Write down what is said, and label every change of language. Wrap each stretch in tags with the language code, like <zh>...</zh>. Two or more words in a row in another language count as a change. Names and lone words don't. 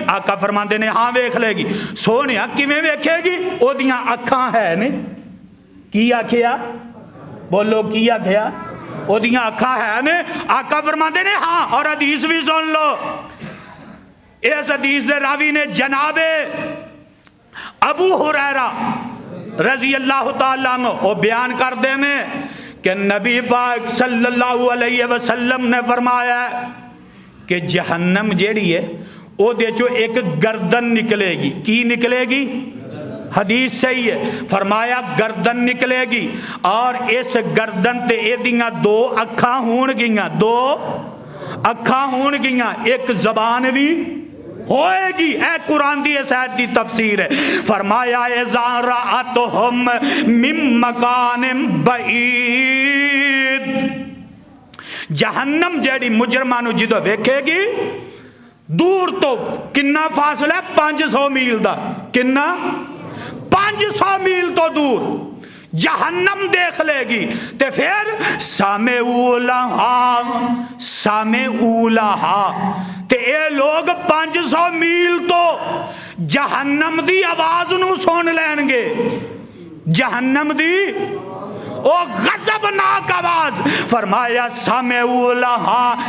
<pa>آقا فرماندے نے ہاں ویکھ لے گی۔ سونیا کیویں ویکھے گی؟ او دیاں اکھاں ہے نے، کی آکھیا؟ بولو کی آکھیا؟ او دیاں اکھاں ہے نے، آقا فرماندے نے ہاں۔ اور حدیث بھی سن لو، اس حدیث دے راوی نے جناب ابو ہریرہ</pa> <ar>رضی اللہ تعالیٰ عنہ</ar> <pa>وہ بیان کر دینے کہ نبی پاک</pa> <ar>صلی اللہ علیہ وسلم</ar> <pa>نے فرمایا کہ جہنم جیڑی ہے وہ دے چو ایک گردن نکلے گی۔ کی نکلے گی؟ حدیث صحیح ہے، فرمایا گردن نکلے گی، اور اس گردن تے اے دیاں 2 اکھاں ہون گیاں، 2 اکھاں ہون گیاں، ایک زبان بھی ہوئے گی۔ اے قرآن دی اس آیت دی تفسیر ہے، فرمایا</pa> <ar>اذا رأتهم من مکان بعید،</ar> <pa>جہنم جیڑی مجرمانو جدو ویکھے گی دور تو کنا فاصلہ ہے؟ 500 میل دا، کنا 500 میل تو دور جہنم دیکھ لے گی، تے پھر سامعوا لہا، تے اے لوگ 500 میل تو جہنم دی آواز نو سن لین گے، جہنم دی او غضبناک آواز، فرمایا</pa> <ar>سامعوا لہا</ar>